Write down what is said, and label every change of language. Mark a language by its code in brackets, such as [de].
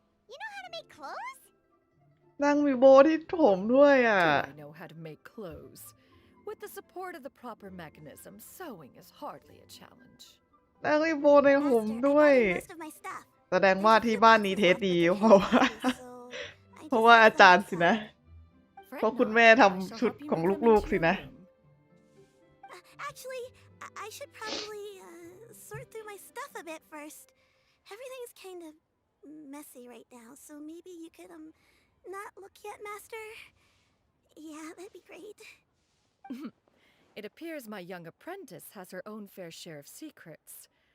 [en] You know how to make clothes? [th] นางมีโบที่ผมด้วยอ่ะ [en] I know how to make clothes. With the support of the proper mechanism, sewing is hardly a challenge. [th] นางมีโบในผม [en] Master, [th] ด้วย [en] I bought most of my stuff. [th] แสดงว่าที่บ้านนี้เทสดี เพราะว่า เพราะว่าอาจารย์สินะ เพราะคุณแม่ทำชุดของลูกๆสินะ [en] Actually, I should probably sort through my stuff a bit first. Everything's kind of messy right now, so maybe you could not look yet, Master. Yeah, that'd be great. It appears my young apprentice has her own fair share of secrets.